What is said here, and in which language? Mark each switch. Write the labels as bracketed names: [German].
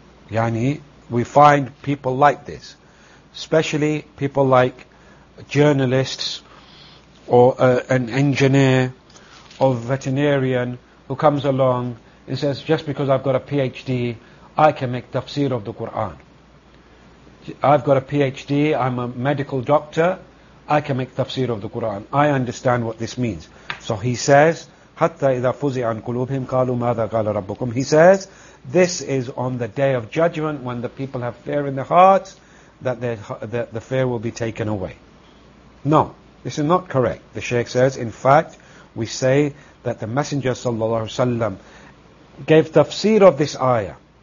[English] يعني we find people like this, especially people like journalists or an engineer or veterinarian who comes along. He says, just because I've got a PhD, I can make tafsir of the Qur'an. I've got a PhD, I'm a medical doctor, I can make tafsir of the Qur'an. I understand what this means. So he says, [Arabic] حَتَّى إِذَا فُزِعَ عَنْ قُلُوبِهِمْ قَالُوا مَاذَا قَالَ رَبُّكُمْ. [English] He says, this is on the Day of Judgment, when the people have fear in their hearts, that the fear will be taken away. No, this is not correct. The Shaykh says, in fact, we say that the Messenger ﷺ gave tafsir of this ayah.